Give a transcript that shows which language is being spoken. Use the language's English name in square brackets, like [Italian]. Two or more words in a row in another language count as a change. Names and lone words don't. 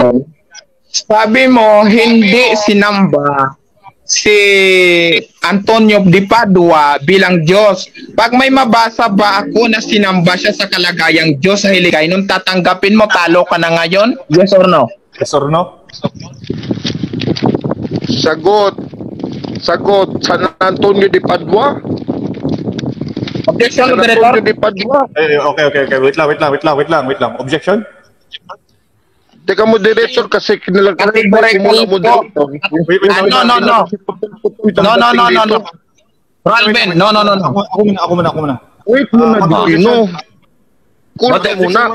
[Filipino] Sabi mo, hindi sinamba si Antonio de Padua bilang Diyos. Pag may mabasa ba ako na sinamba siya sa kalagayang Diyos sa hiligay, nung tatanggapin mo, talo ka na ngayon? [English] Yes or no? Yes or no? [Filipino] Sagot. San Antonio de Padua? Objection, San moderator? Antonio de Padua? Okay. Wait lang. Objection? Teka, moderator, kasi kinalagay mo muna moderator. No. Alvin, no. Ako muna. Wait muna, Dino. Kurta muna.